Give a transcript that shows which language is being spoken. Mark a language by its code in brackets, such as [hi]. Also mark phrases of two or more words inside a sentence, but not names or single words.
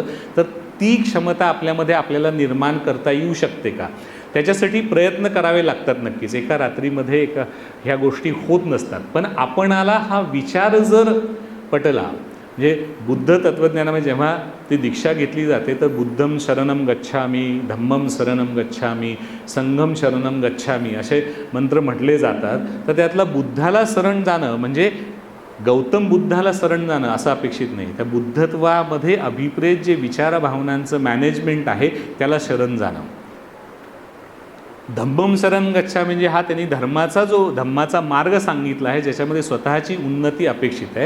[mr] तर ती क्षमता आपल्यामध्ये आपल्याला निर्माण करता येऊ शकते का? त्याच्यासाठी प्रयत्न करावे लागतात नक्कीच. एका रात्रीमध्ये ह्या गोष्टी होत नसतात. पण आपणाला हा विचार जर पटला, म्हणजे बुद्ध तत्त्वज्ञानामध्ये जेव्हा ती दीक्षा घेतली जाते तर [pi] बुद्धम शरणम गच्छामी, धम्मम शरणम गच्छामी, संघम शरणम गच्छामी [mr] असे मंत्र म्हटले जातात. तर त्यातला बुद्धाला शरण जाणं म्हणजे गौतम बुद्धाला शरण जाणं असं अपेक्षित नाही. त्या बुद्धत्वामध्ये अभिप्रेत जे विचारभावनांचं मॅनेजमेंट आहे त्याला शरण जाणं. [pi] धम्मम शरण गच्छामी [mr] म्हणजे हा त्यांनी धम्माचा मार्ग सांगितला आहे, ज्याच्यामध्ये स्वतःची उन्नती अपेक्षित आहे.